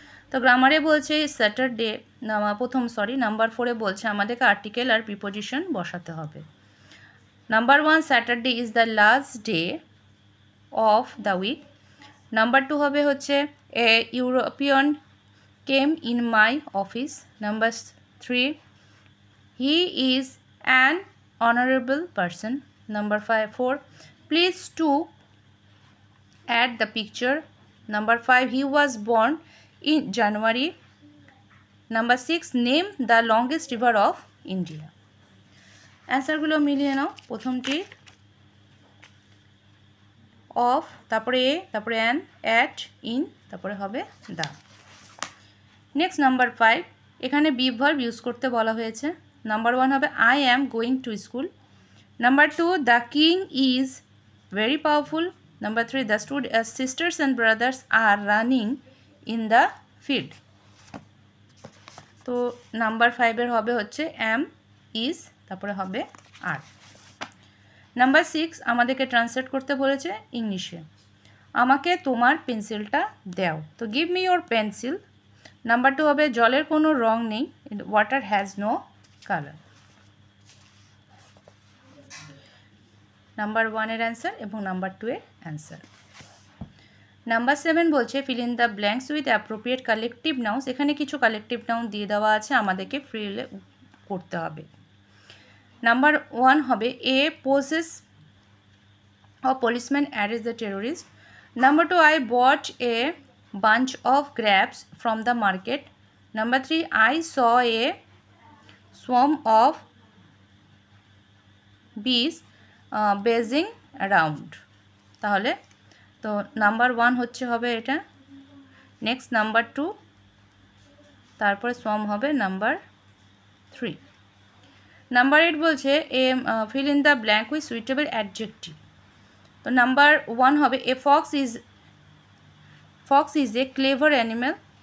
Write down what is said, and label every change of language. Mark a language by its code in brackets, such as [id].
[bn] তো গ্রামারে বলছে Saturday number 4 বলছে আমাদেরকে আর্টিকেল আর প্রিপোজিশন বসাতে হবে। [en] Number 1 Saturday is the last day of the week. Number 2 হবে হচ্ছে a European came in my office. Number 3. He is an honorable person. Number 4. Please to add the picture. Number 5. He was born in January. Number 6. Name the longest river of India. [bn] অ্যান্সারগুলো মিলিয়ে নাও। প্রথমটি of, তারপরে এ, তারপরে an, at, in, তারপরে হবে দা। Next number 5, এখানে be verb use করতে বলা হয়েছে। [en] Number 1 হবে I am going to school. Number 2, the king is very powerful. Number 3, the sisters and brothers are running in the field. [bn] তো নাম্বার 5-এর হবে হচ্ছে অ্যাম, ইজ, তারপরে হবে আর। নাম্বার 6 আমাদেরকে ট্রান্সলেট করতে বলেছে ইংলিশে। আমাকে তোমার পেন্সিলটা দাও। [en] তো give me your pencil. Number 2 হবে [bn] জলের কোনো রং নেই, [en] Water has no colour. Number 1-এর answer এবং number 2-এর অ্যান্সার। নাম্বার 7 বলছে fill in the blanks with appropriate collective nouns. [bn] এখানে কিছু কালেকটিভ নাউন দিয়ে দেওয়া আছে, আমাদেরকে ফিল করতে হবে। [en] Number 1 হবে a posses a policeman arrests the terrorist. Number 2, I bought a bunch of grapes from the market. Number 3, I saw a swarm of bees buzzing around. [bn] তাহলে তো নাম্বার 1 হচ্ছে হবে এটা, নেক্সট নাম্বার 2, তারপরে সোয়াম হবে নাম্বার 3। [en] Number 8 বলছে fill in the blank with suitable adjective. তো number 1 হবে a fox is a clever animal.